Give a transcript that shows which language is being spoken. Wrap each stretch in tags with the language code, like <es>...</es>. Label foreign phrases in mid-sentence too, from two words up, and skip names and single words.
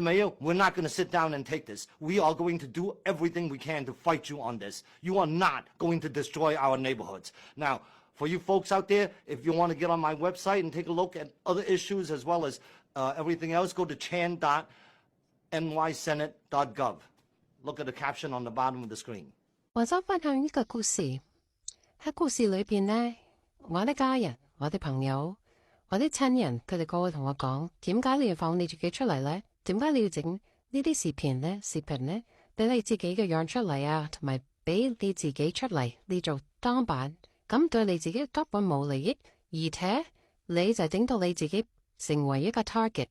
<en>Mayor, we're not going to sit down and take this. We are going to do everything we can to fight you on this. You are not going to destroy our neighborhoods. Now, for you folks out there, if you want to get on my website and take a look at other issues as well as everything else, go to chan.nysenate.gov. Look at the caption on the bottom of the screen.</en> <yue>我想分享一個故事。喺故事裏邊呢，我啲家人、我啲朋友、我啲親人，佢哋個個同我講，點解你要放你自己出嚟呢？點解你要整呢啲視頻呢？俾你自己嘅樣出嚟啊，同埋俾你自己出嚟，你做當版，咁對你自己根本冇利益，而且你就整到你自己成為一個 target。</yue>